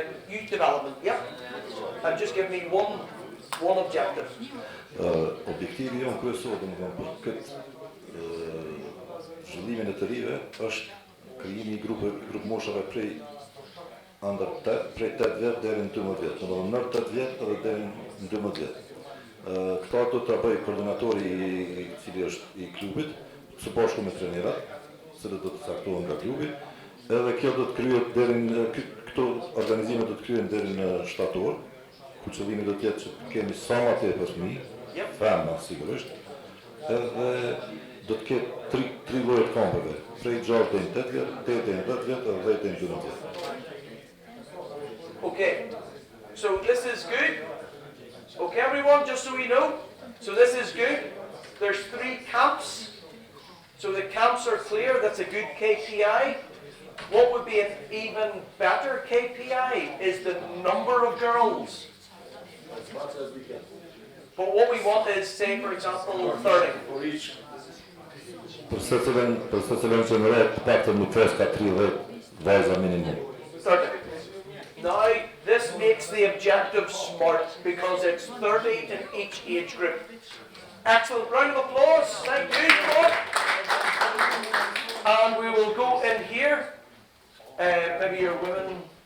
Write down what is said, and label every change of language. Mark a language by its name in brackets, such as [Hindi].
[English] Youth development, yep. And just give me one objective. [Albanian] Objektivi jonë kryesor domethënë për këtë zhvillimin e të rive është krijimi I grup moshave prej 8 vjet deri në 12 vjet, domethënë në 8 vjet edhe deri në 12 vjet. Këta do ta bëj koordinatori I cili është I klubit, së bashku me trenerat, cilët do të caktohen nga klubi, edhe kjo do të kryhet deri në këto organizime do të kryhen deri në shtator. Ku qëllimi do të jetë që kemi sa më tepër fëmijë, femra sigurisht, edhe do të ketë 3 lloje kampeve, prej 6 deri në 8 vjet, 8 deri në 10 vjet, edhe 10 deri në 12 vjet. [English] Okay, so this is good. Okay, everyone, just so we know. So this is good. There's 3 camps. So the camps are clear. That's a good KPI. What would be an even better KPI is the number of girls. As much as we can. But what we want is, say, for example, 30. For each. [Albanian] Për secilën qenuret, paktën më pres ka 30 vajza minimum. [English] 30. Now, this makes the objective smart because it's 30 in each age group. Excellent. Round of applause. Thank you. Come on. And we will go in here. Maybe your women.